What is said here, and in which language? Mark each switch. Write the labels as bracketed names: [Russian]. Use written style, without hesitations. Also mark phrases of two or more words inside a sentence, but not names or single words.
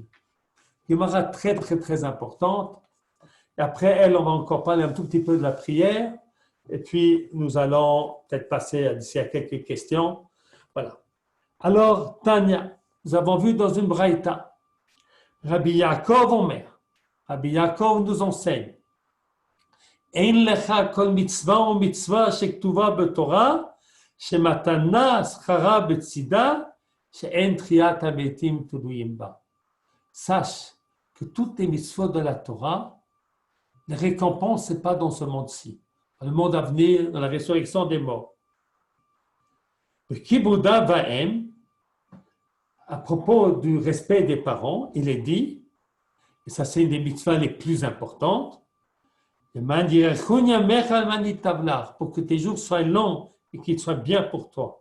[French] Gemara très, très, très importante. Et après elle, on va encore parler un tout petit peu de la prière. Et puis, nous allons peut-être passer d'ici à quelques questions. Voilà. Alors, Tanya, nous avons vu dans une braïta, Rabbi Yaakov Omer, Rabbi Yaakov nous enseigne, [Hebrew] אין לך כל מצוה ומצוה שכתובה בתורה, שמתן שכרה בצדה, שאין תחיית המתים תלויים בה. [French] Sache que toutes les mitzvot de la Torah, les récompenses, ce n'est pas dans ce monde-ci, dans le monde à venir, dans la résurrection des morts. Le [Hebrew] כיבוד אב ואם, [French] à propos du respect des parents, il est dit, et ça c'est une des mitzvahs les plus importantes, pour que tes jours soient longs et qu'ils soient bien pour toi.